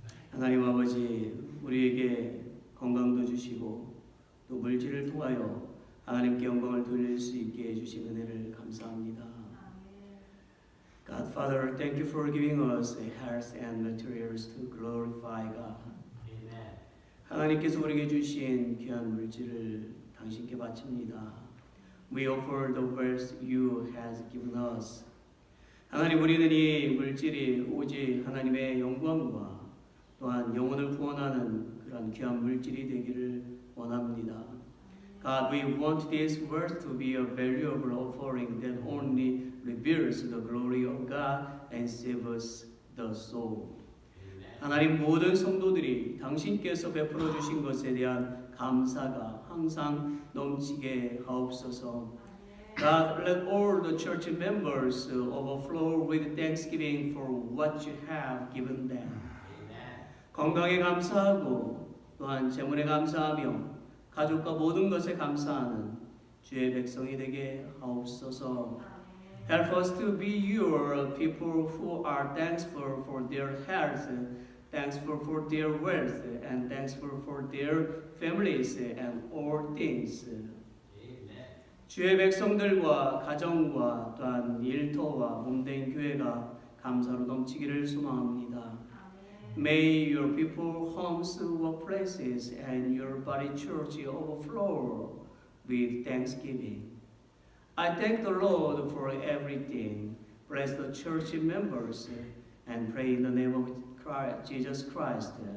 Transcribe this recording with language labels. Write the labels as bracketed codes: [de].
[ko] 하나님 아버지, 우리에게 건강도 주시고 또 물질을 통하여 하나님께 영광을 돌릴 수 있게 해주신 은혜를 감사합니다. [en] God, Father, thank you for giving us health and materials to glorify God. [ko] 하나님께서 우리에게 주신 귀한 물질을 당신께 바칩니다. [en] We offer the wealth you has given us. [ko] 하나님, 우리는 이 물질이 오직 하나님의 영광과 또한 영혼을 구원하는 그런 귀한 물질이 되기를 원합니다. [en] God, we want this wealth to be a valuable offering that only reveals the glory of God and saves the soul. [ko] 하나님, 모든 성도들이 당신께서 베풀어 주신 것에 대한 감사가 항상 넘치게 하옵소서. [en] God, let all the church members overflow with thanksgiving for what you have given them. [ko] 건강에 감사하고 또한 재물에 감사하며 가족과 모든 것에 감사하는 주의 백성이 되게 하옵소서. [en] Help us to be your people who are thankful for their health, thankful for their wealth, and thankful for their families and all things. [ko] 주의 백성들과 가정과 또한 일터와 몸된 교회가 감사로 넘치기를 소망합니다. [en] May your people, homes, workplaces, and your body church overflow with thanksgiving. I thank the Lord for everything. Bless the church members and pray in the name of Christ, Jesus Christ.